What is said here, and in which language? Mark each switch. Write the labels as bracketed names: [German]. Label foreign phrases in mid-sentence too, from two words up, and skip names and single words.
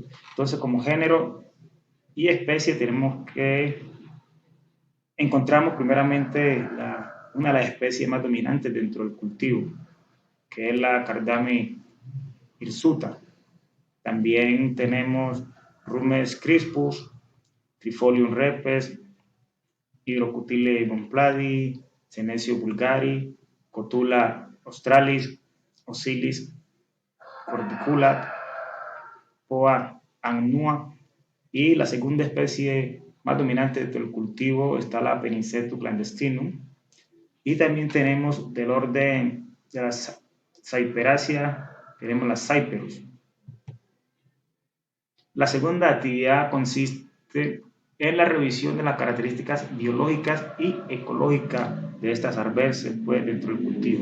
[Spanish] Entonces, como género y especie, tenemos que encontramos primeramente una de las especies más dominantes dentro del cultivo, que es la Cardami hirsuta. También tenemos Rumes crispus, Trifolium repes, Hydrocutile monpladi, Senecio vulgari, Cotula australis, Osilis cordiculat, Poa annua, y la segunda especie más dominante del cultivo está la Penicetum clandestinum. Y también tenemos del orden de la Saiperacia, tenemos la Cyperus. La segunda actividad consiste en la revisión de las características biológicas y ecológicas de estas arbences, pues, dentro del cultivo.